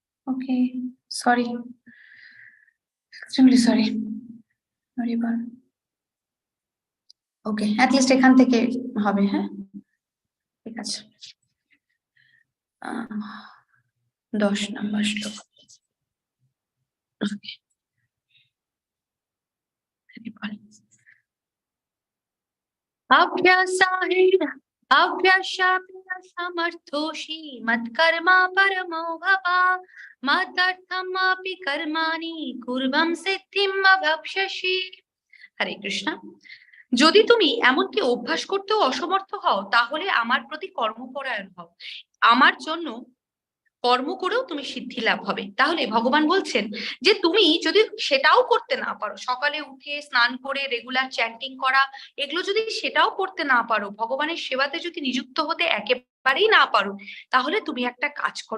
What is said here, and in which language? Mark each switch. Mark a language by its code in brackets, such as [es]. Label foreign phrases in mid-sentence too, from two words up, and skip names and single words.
[en] Okay, sorry, extremely sorry. Okay, at least [bn] এখান থেকে হবে। হ্যাঁ, ঠিক আছে। 10 নম্বর শ্লোক। [sa] अभ्यासामर्थोषि मत्कर्मा परमो भव मदर्थमापि कर्माणि कुर्वं सिद्धिं अवाप्स्यसि। [bn] হরে কৃষ্ণ। যদি তুমি এমনকি অভ্যাস করতেও অসমর্থ হও তাহলে আমার প্রতি কর্মপরায়ণ হও, আমার জন্য কর্ম করেও তুমি সিদ্ধি লাভ হবে। তাহলে ভগবান বলছেন যে তুমি যদি সেটাও করতে না পারো, সকালে উঠে স্নান করে [en] regular chanting [bn] করা, এগুলো যদি সেটাও করতে না পারো, ভগবানের সেবাতে যদি নিযুক্ত হতে একেবারেই না পারো, তাহলে তুমি একটা কাজ করো।